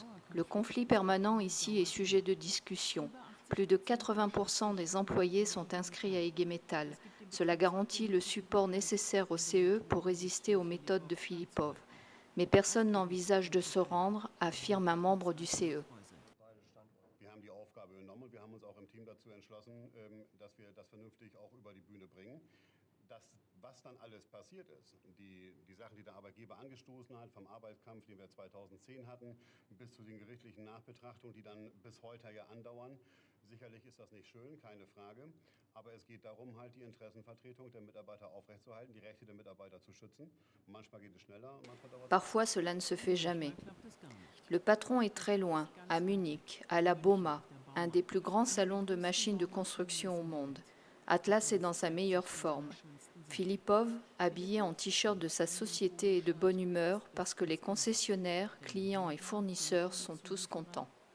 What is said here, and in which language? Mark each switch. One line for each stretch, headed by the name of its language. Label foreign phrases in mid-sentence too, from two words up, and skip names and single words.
French: Le conflit permanent ici est sujet de discussion. Plus de 80% des employés sont inscrits à IG Metall. Cela garantit le support nécessaire au CE pour résister aux méthodes de Philippov. Mais personne n'envisage de se rendre, affirme un membre du CE.
German: Wir haben die Aufgabe genommen und wir haben uns auch im Team dazu entschlossen, dass wir das vernünftig auch über die Bühne bringen. Was dann alles passiert ist, die Sachen, die der Arbeitgeber angestoßen hat, vom Arbeitskampf, den wir 2010 hatten, bis zu den gerichtlichen Nachbetrachtungen, die dann bis heute ja andauern. Sicherlich ist das nicht schön, keine Frage, aber es geht darum, halt die Interessenvertretung der Mitarbeiter aufrechtzuerhalten, die Rechte der Mitarbeiter zu schützen. Manchmal geht es schneller, manchmal dauert es.
French: Parfois, cela ne se fait jamais. Le patron est très loin, à Munich, à la BOMA, un des plus grands salons de machines de construction au monde. Atlas est dans sa meilleure forme. Philippov, habillé en t-shirt de sa société, est de bonne humeur parce que les concessionnaires, clients et fournisseurs sont tous contents.